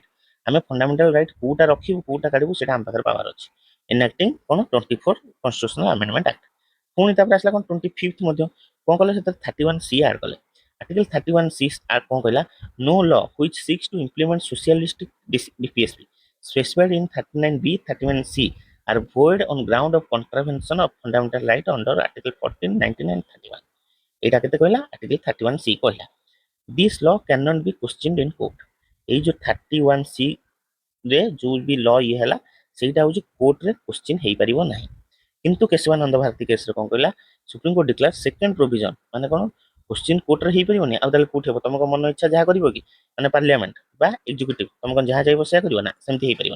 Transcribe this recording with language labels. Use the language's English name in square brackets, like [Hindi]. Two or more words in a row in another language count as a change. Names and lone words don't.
[Odia] ଆମେ [English] fundamental right [Odia] କୋଉଟା ରଖିବୁ କୋଉଟା କାଢିବୁ ସେଇଟା ଆମ ପାଖରେ ପାୱାର ଅଛି। ଏନାକ୍ଟିଂ କ'ଣ 24 [English] constitutional amendment act. [Odia] ପୁଣି ତାପରେ ଆସିଲା କ'ଣ 25th ମଧ୍ୟ କ'ଣ କଲେ, ସେଥିରେ 31C ଆଡ୍ କଲେ। [English] ଆର୍ଟିକଲ 31C [Odia] କ'ଣ କହିଲା, [English] no law which seeks to implement socialistic DPSP specified in 39B 31C are void on ground of contravention of fundamental right under article 14, 19 and 31। [Odia] ଏଇଟା କେତେ କହିଲା, [English] ଆର୍ଟିକଲ 31C କହିଲା this law can not be questioned in court. [Odia] ଏଇ ଯୋଉ 31C ରେ ଯୋଉ ବି ଲ ଇଏ ହେଲା ସେଇଟା ହଉଛି କୋର୍ଟରେ କ୍ୱେଶ୍ଚିନ୍ ହେଇପାରିବ ନାହିଁ। କିନ୍ତୁ କେଶବାନନ୍ଦ ଭାରତୀ କେସରେ କ'ଣ କହିଲା, [English] Supreme Court declare second provision, [Odia] ମାନେ କ'ଣ କ୍ୱେଶ୍ଚିନ୍ କୋର୍ଟରେ ହେଇପାରିବନି ଆଉ ତାହେଲେ କୋଉଠି ହେବ, ତମ ମନ ଇଚ୍ଛା ଯାହା କରିବ କି, ମାନେ ପାର୍ଲାମେଣ୍ଟ ବା ଏକ୍ଜିକ୍ୟୁଟିଭ ତମେ କ'ଣ ଯାହା ଚାହିଁବ ସେୟା କରିବ ନା, ସେମିତି ହେଇପାରିବନି।